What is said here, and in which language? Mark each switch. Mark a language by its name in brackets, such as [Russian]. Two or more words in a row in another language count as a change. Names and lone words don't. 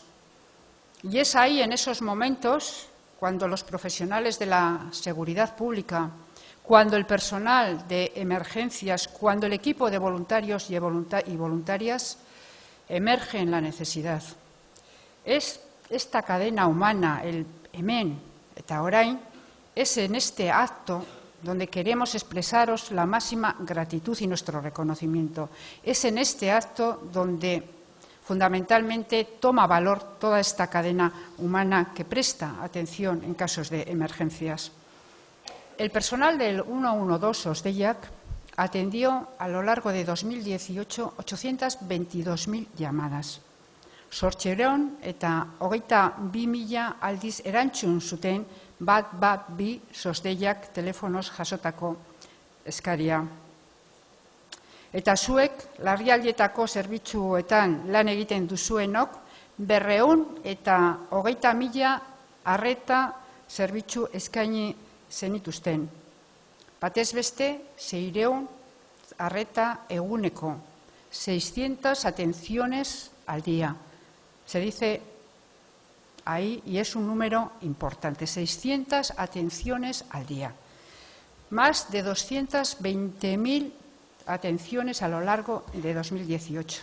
[Spanish] Y es ahí, en esos momentos, cuando los profesionales de la seguridad pública, cuando el personal de emergencias, cuando el equipo de voluntarios y voluntarias emerge en la necesidad. Es esta cadena humana, el [Basque] hemen eta orain, [Spanish] es en este acto donde queremos expresaros la máxima gratitud y nuestro reconocimiento. Es en este acto donde fundamentalmente toma valor toda esta cadena humana que presta atención en casos de emergencias. El personal del 112 Osdeiak atendió a lo largo de 2018 822.000 llamadas. [Basque] 800 eta 22.000 aldiz erantzun zuten 112 Osdeiak telefonoz jasotako eskaria. Eta zuek, larrialdietako zerbitzuetan lan egiten duzuenok, 200 eta 20.000 arreta zerbitzu eskaini zenituzten. Batez beste, 600 arreta eguneko, [Spanish] 600 atenciones al día. Se dice ahí, y es un número importante, 600 atenciones al día. Más de 220.000 atenciones a lo largo de 2018.